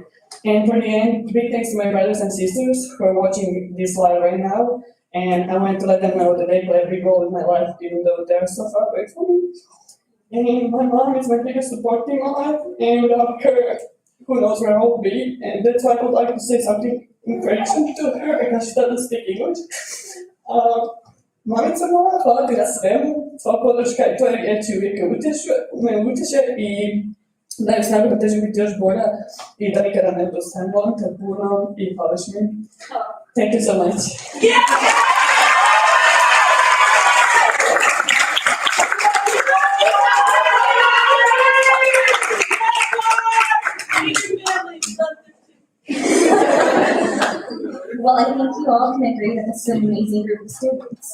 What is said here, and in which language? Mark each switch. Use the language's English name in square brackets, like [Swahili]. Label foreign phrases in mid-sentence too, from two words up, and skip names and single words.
[English] And for the end, big thanks to my brothers and sisters who are watching this live right now. And I want to let them know that they play a big role in my life, even though they're so far away from me. And my mom is my biggest support in my life, and without her, who knows where I will be. And that's why I would like to say something encouraging to her, because she doesn't speak English. [Croatian] Mamica moja, hvala ti na svemu, sva podrška i tvoje riječi uvijek me utješe i daju snagu da težim biti još bolja i da nikada ne odustajem. Volim te puno i hvališ mi. [English] Thank you so much. Well, I think you all can agree that this is an amazing group of students.